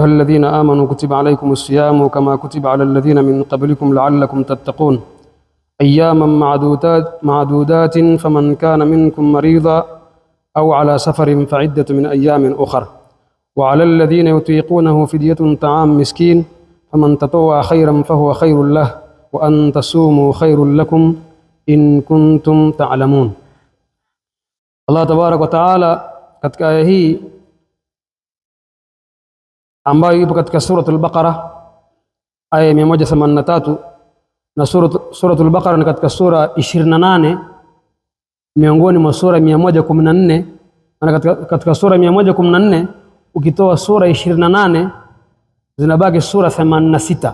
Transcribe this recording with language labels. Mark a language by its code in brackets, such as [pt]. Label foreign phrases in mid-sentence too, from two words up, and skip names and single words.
[ar] الذين آمنوا كتب عليكم الصيام كما كتب على الذين من قبلكم لعلكم تتقون أياما معدودات فمن كان منكم مريضا أو على سفر فعدة من أيام أخر وعلى الذين يطيقونه فدية طعام مسكين فمن تطوع خيرا فهو خير له وأن تصوموا خير لكم إن كنتم تعلمون. الله تبارك وتعالى [sw] katika aya hii ambayo ipo katika suratul Baqara aya 183, na suratul Baqara ni katika sura 28 miongoni mwa sura 114, na katika sura 114 ukitoa sura 28 zinabaki sura 86.